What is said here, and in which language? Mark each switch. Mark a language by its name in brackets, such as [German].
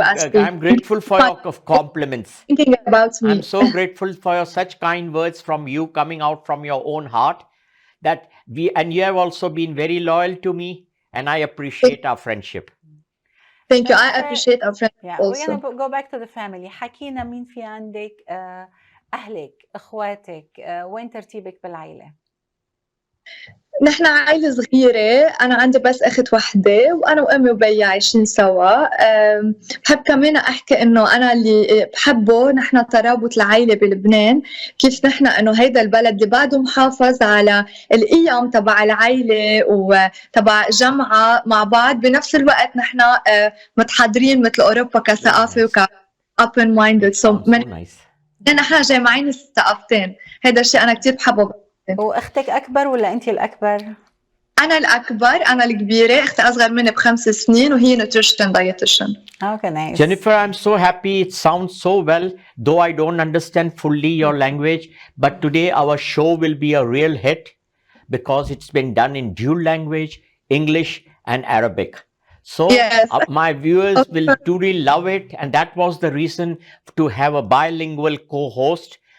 [English] I'm grateful for your compliments. Thinking about me. I'm so grateful for your such kind words from you, coming out from your own heart. And you have also been very loyal to me, and I appreciate our friendship. Thank you. I appreciate our friendship also. We're gonna go back to the family. [Arabic] حكينا مين في عندك أهلك، إخواتك، وين ترتيبك بالعائلة؟ نحن عائلة صغيرة، أنا عندي بس أخت وحدة، وأنا وأمي وبي عايشين سوا. بحب كمان أحكي إنه أنا اللي بحبه نحن ترابط العائلة بلبنان، كيف نحن إنه هيدا البلد اللي بعده محافظ على القيم تبع العائلة وتبع جمعة مع بعض، بنفس الوقت نحن متحضرين مثل أوروبا كثقافة وك open minded. نحن جامعين الثقافتين. هيدا الشيء أنا كتير بحبه. واختك اكبر ولا انت الاكبر؟ انا الاكبر، انا الكبيره، اختي اصغر مني ب5 سنين وهي nutrition dietitian. [English] Okay, nice. Jennifer, I'm so happy. It sounds so well, though I don't understand fully your language, but today our show will be a real hit because it's been done in dual language, English and Arabic. So my viewers will truly love it, and that was the reason to have a bilingual co-host.